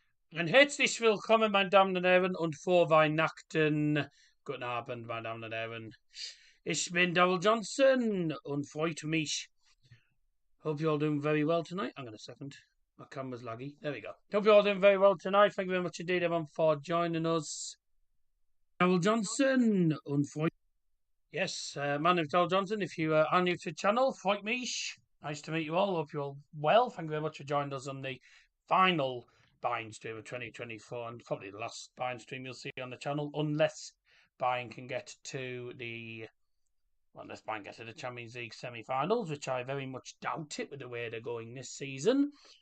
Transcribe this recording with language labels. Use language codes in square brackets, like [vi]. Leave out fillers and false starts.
[de] En herzlich willkommen, meine Damen und Herren, und frohe Weihnachten. Guten Abend, meine Damen und Herren. Ich bin Daryl Johnson und freut mich. [en] Hope you're all doing very well tonight. Hang on a second. My camera's laggy. There we go. Hope you're all doing very well tonight. Thank you very much indeed, everyone, for joining us. [de] Daryl Johnson und freut. [en] Yes, my name's Daryl Johnson. If you are new to the channel, [de] freut mich. [en] Nice to meet you all. Hope you're all well. Thank you very much for joining us on the final Bayern stream of 2024, and probably the last Bayern stream you'll see on the channel, unless Bayern can get to the Champions League semi-finals, which I very much doubt it with the way they're going this season.